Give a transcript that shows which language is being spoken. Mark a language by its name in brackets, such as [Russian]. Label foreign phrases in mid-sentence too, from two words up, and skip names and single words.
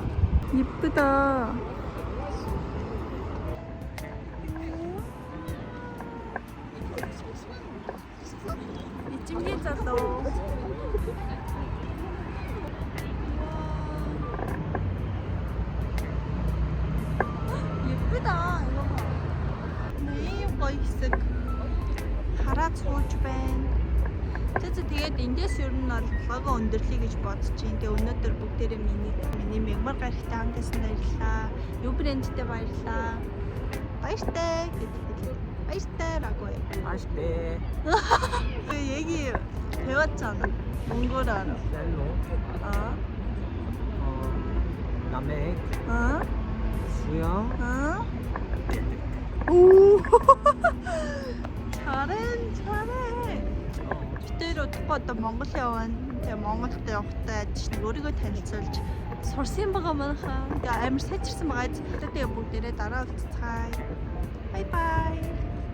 [Korean] 이쁘다. 이 찜기자도. 예쁘다 이거 봐. 네 이거 있어. [Mongolian] хараад сууж байна. Тэгээд эндээс ер нь бол лого өндөрлөе гэж бодож байна. Тэгээ өнөөдөр бүгдээрээ миний мягмар гарагтай хамтасан баярлалаа. Юу брэндтэй баярлалаа. Баяртай гэдэг. [Korean] Баяртай라고 해. 맛있대. 그 얘기 배웠잖아. 몽골어로. 셀로. 어? 남해. 어? 수영. 어? 오. 잘해. [Mongolian] Бид одоо Монгол явна. Тэгээ Монголд явахдаа өөрийгөө танилцуулж сурсан байгаа манайхаа. Тэгээ амар сайжирсан байгаа. Тэгээ бүгдээрээ дараа уулзцгаая. Бай бай.